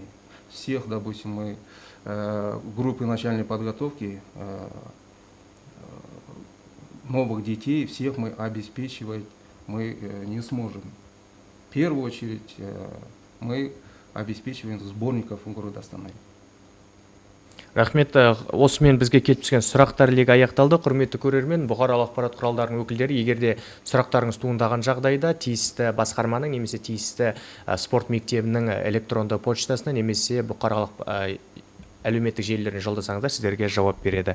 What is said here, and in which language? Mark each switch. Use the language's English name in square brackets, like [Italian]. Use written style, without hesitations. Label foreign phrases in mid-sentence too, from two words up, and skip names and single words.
[Russian] Всех, допустим, мы группы начальной подготовки новых детей, всех мы обеспечивать мы не сможем. В первую очередь мы обеспечиваем сборников города Астаны. [Kazakh] Рахмет. Осымен бізге келіп түскен сұрақтар легі аяқталды. Құрметті көрермен, бұқаралық ақпарат құралдарының өкілдері, егерде сұрақтарыңыз туындаған жағдайда тиісті басқарманың немесе тиісті спорт мектебінің электронды почтасына немесе бұқаралық әлеуметтік желілеріне жолдасаңыздар, сіздерге жауап береді.